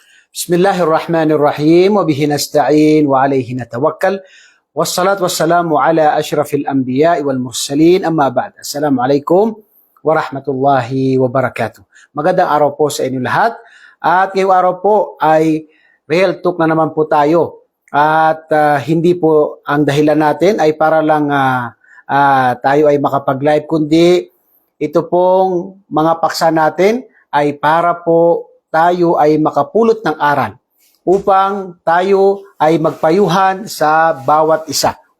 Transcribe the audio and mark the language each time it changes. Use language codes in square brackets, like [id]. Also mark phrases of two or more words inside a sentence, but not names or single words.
[ar] بسم الله الرحمن الرحيم وبه نستعين وعليه نتوكل. والصلاة والسلام على أشرف الأنبياء والمرسلين أما بعد. السلام عليكم ورحمة الله وبركاته. [tl] Magandang araw po sa inyo lahat. At ngayong araw po ay [en] real talk [tl] na naman po tayo. At hindi po ang dahilan natin ay para lang tayo ay makapag-live, kundi ito pong mga paksa natin ay para po tayo ay makapulot ng aral upang tayo ay magpayuhan sa bawat isa.